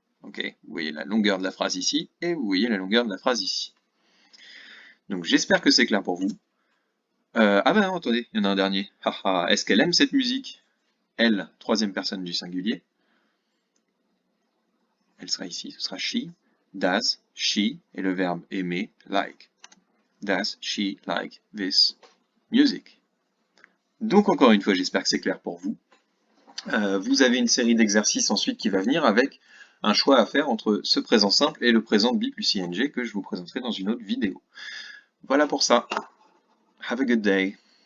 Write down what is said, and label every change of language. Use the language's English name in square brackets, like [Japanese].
[French] Ok, vous voyez la longueur de la phrase ici, et vous voyez la longueur de la phrase ici. Donc j'espère que c'est clair pour vous. Ah ben non, attendez, il y en a un dernier. Est-ce qu'elle aime cette musique? Elle, troisième personne du singulier. Elle sera ici, ce sera she. [English] Does she, [French] et le verbe aimer, like. [English] Does she like this music? [French] Donc encore une fois, j'espère que c'est clair pour vous. Vous avez une série d'exercices ensuite qui va venir avec un choix à faire entre ce présent simple et le présent be plus ing que je vous présenterai dans une autre vidéo. Voilà pour ça. [English] Have a good day.